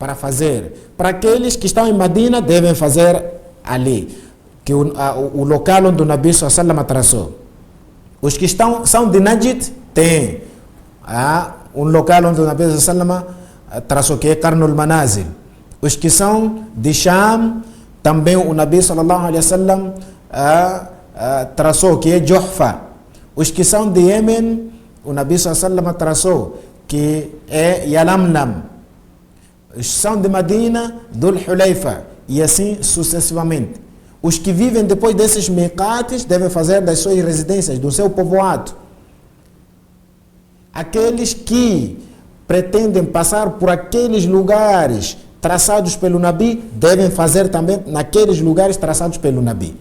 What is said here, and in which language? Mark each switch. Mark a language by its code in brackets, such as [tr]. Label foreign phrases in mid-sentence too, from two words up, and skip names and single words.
[pt] Para aqueles que estão em Medina, devem fazer ali. que o local onde o [ar] النبي صلى الله [pt] traçou. Os que são de Najd tem um local onde o [ar] النبي صلى الله [pt] traçou, que é Qarnul Manazil. Os que são de Sham, também o [ar] النبي صلى الله عليه وسلم [pt] traçou, que é Juhfa. Os que são de Yemen, o [ar] النبي صلى الله عليه وسلم [pt] traçou, que é Yalamlam. Os que são de Madina, Dhul Hulayfa, e assim sucessivamente. Os que vivem depois desses miqates devem fazer das suas residências, do seu povoado. Aqueles que pretendem passar por aqueles lugares traçados pelo Nabi, devem fazer também naqueles lugares traçados pelo Nabi.